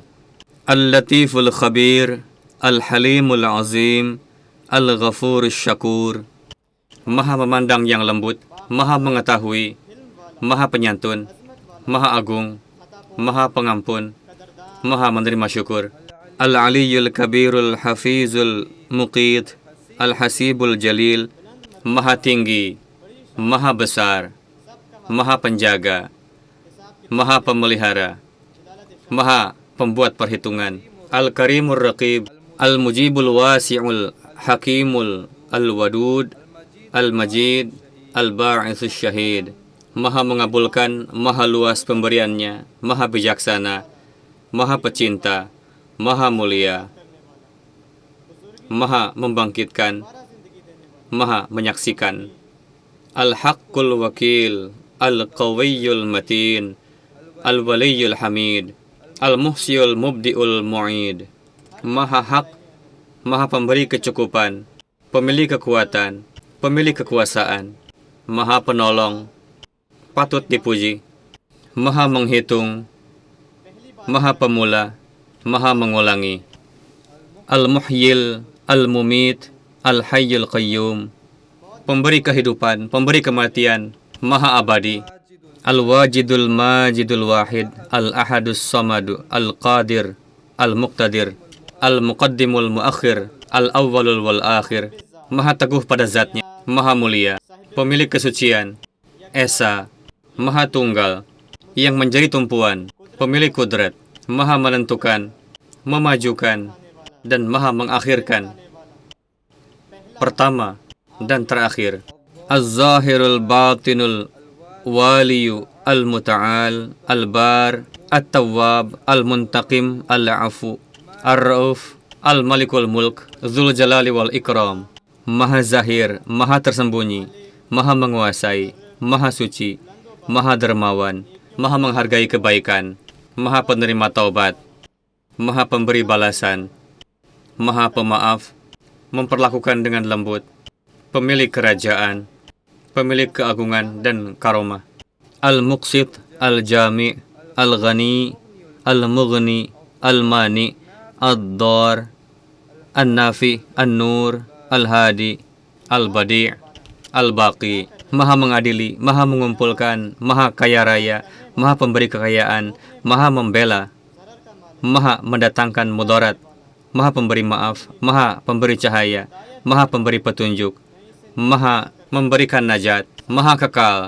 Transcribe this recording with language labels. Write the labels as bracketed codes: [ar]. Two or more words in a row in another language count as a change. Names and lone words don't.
[ar] اللطيف الخبير، الحليم العظيم، الغفور الشكور, [id] maha memandang yang lembut, maha mengetahui, maha penyantun, maha agung, maha pengampun, maha menerima syukur. [ar] العلي الكبير الحفيظ المقيت، الحسيب الجليل, [id] maha tinggi, maha besar, maha penjaga, maha pemelihara, maha pembuat perhitungan. [ar] الكريم الرقيب، المجيب الواسع الحكيم الودود، المجيد، الباعث الشهيد, [id] maha mengabulkan, maha luas pemberiannya, maha bijaksana, maha pecinta, maha mulia, maha membangkitkan, maha menyaksikan. [ar] الحق الوكيل، القوي المتين، الولي الحميد، المحصي المبدئ المعيد, [id] maha hak, maha pemberi kecukupan, pemilik kekuatan, pemilik kekuasaan, maha penolong, patut dipuji, maha menghitung, maha pemula, maha mengulangi. [ar] المحيي، المميت, الحي القيوم, [id] pemberi kehidupan, pemberi kematian, maha abadi. [ar] الواجد الماجد الواحد، الأحد الصمد، القادر، المقتدر، المقدم المؤخر، الأول والآخر, [id] maha teguh pada zatnya, maha mulia, pemilik kesucian, Esa, maha tunggal, yang menjadi tumpuan, pemilik kudrat, maha menentukan, memajukan, dan maha mengakhirkan. Pertama dan terakhir. [ar] الظاهر الباطن الوالي المتعالي، البر، التواب، المنتقم، العفو، الرؤوف، مالك الملك, ذو الجلال والإكرام, [id] maha zahir, maha tersembunyi, maha menguasai, maha suci, maha dermawan, maha menghargai kebaikan, maha penerima taubat, maha pemberi balasan, maha pemaaf, memperlakukan dengan lembut, pemilik kerajaan, pemilik keagungan dan karomah. [ar] المقسط، الجامع، الغني، المغني، المانع، الضار, النافع، النور، الهادي، البديع، الباقي, [id] maha mengadili, maha mengumpulkan, maha kaya raya, maha pemberi kekayaan, maha membela, maha mendatangkan mudarat, maha pemberi maaf, maha pemberi cahaya, maha pemberi petunjuk, maha memberikan najat, maha kekal.